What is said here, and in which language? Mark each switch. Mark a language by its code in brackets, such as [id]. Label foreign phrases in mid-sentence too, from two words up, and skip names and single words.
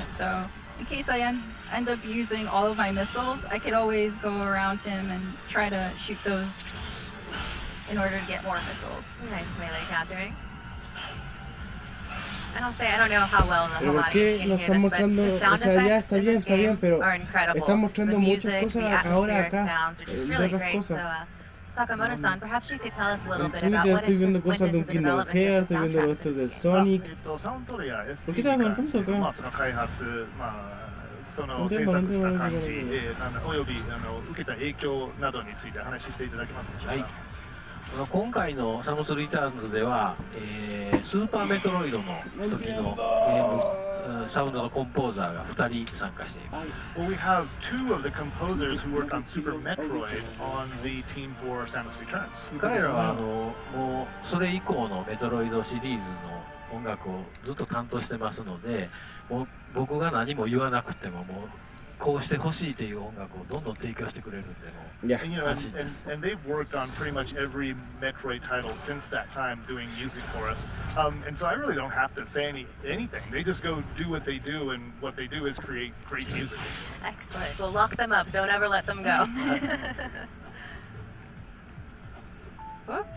[en] So in case I end up using all of my missiles, I could always go around him and try to shoot those in order to get more missiles. Nice melee countering. And I'll say, I don't know how well the whole audience can hear this, but the sound effects in this game are incredible. The music, the atmospheric sounds are just really great. So Sakamoto-san, perhaps you could tell us a little [es] En [en] bit about Twitter what [es] estoy viendo [en] went [es] cosas de un [en] into the Kingdom development of Hearts, the [es] estoy viendo [en] soundtrack [es] esto [en] for [es] del this game. Sonic. [ja] サウンドレア [es] ¿Por qué [ja] SC に [es] estabas [ja] 関しての、 [es] tanto acá? [ja] その開発、その [es] No [ja] 制 [es] tengo, [ja] 作 [es] no [ja] し [es] tengo, [ja] た [es] no [ja] 感 [es] tengo, [ja] じ、 [es] no tengo. [ja] および受けた影響などについて話していただけますでしょうか。はい。今回のサムスリターンズでは、スーパーメトロイドの時のゲームサウンドのコンポーザーが2人参加しています。 [en] Well, we have two of the composers who worked on Super Metroid on the team for Samus Returns. [ja] 彼らはもうそれ以降のメトロイドシリーズの音楽をずっと担当してますので、もう僕が何も言わなくてももうこうしてほしいという音楽をどんどん提供してくれるんでも [en] And, you know, and they've worked on pretty much every Metroid title since that time, doing music for us. And so I really don't have to say anything. They just go do what they do, and what they do is create great music. Excellent. We'll lock them up. Don't ever let them go. Whoops.